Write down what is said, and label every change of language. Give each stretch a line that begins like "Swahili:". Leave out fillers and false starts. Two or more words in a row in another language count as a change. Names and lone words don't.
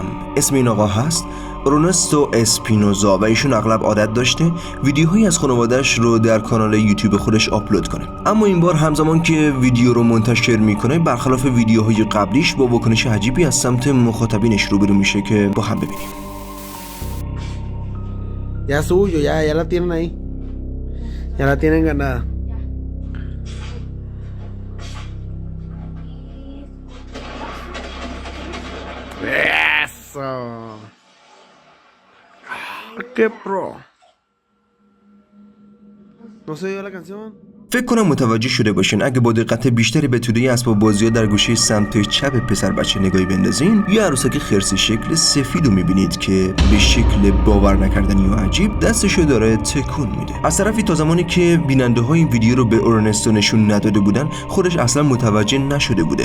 Persian: اسم این آقا هست رونستو اسپینوزا و ایشون اغلب عادت داشته ویدیوهایی از خانواده‌اش رو در کانال یوتیوب خودش آپلود کنه. اما این بار همزمان که ویدیو رو منتشر میکنه، برخلاف ویدیوهای قبلیش با واکنش عجیبی از سمت مخاطبینش روبرو میشه که با هم ببینیم.
Spanish: Ya suyo, ya la tienen ahí. Ya la tienen ganada. Eso. Eso. ¡Qué pro! ¿No se oye la canción?
Persian: فکر کنم متوجه شده باشین اگه با دقت بیشتری به توده اسباب بازی‌ها در گوشه سمت چپ پسر بچه نگاهی بندازین، یه عروسک خرس شکل سفید رو می‌بینید که به شکل باور نکردنی و عجیب دستشو داره تکون میده. از طرفی تا زمانی که بیننده‌های این ویدیو رو به اورنستو نشون نداده بودن، خودش اصلا متوجه نشده بوده.